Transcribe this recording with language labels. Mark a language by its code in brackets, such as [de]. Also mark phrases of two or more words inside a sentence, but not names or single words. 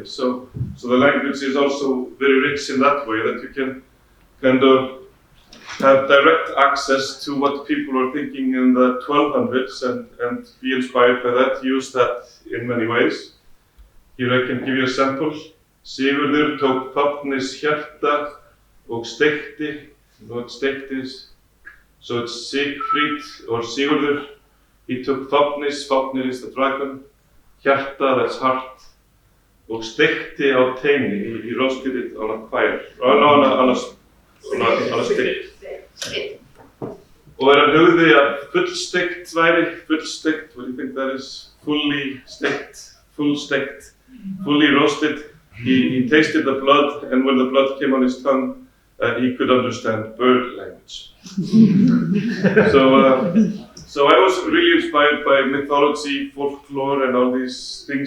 [en] So the language is also very rich in that way, that you can kind of have direct access to what people are thinking in the 1200s and be inspired by that, use that in many ways. Here I can give you a sample. [is] Sigurður tók Fáfnis hjarta og steikti. [en] What steikti is, so it's Siegfried or Sigurður. He took Fáfnis, Fáfnir is the dragon, hjarta, that's heart, [is] og steikti á teini. [en] He roasted it on a fire, on a stick. [is] Og hann hugði að fullsteikt væri, fullsteikt, [en] what do you think that is? Fully steikt, full steikt, fully roasted. He tasted the blood, and when the blood came on his tongue, he could understand bird language. So I was really inspired by mythology, folklore, and all these things.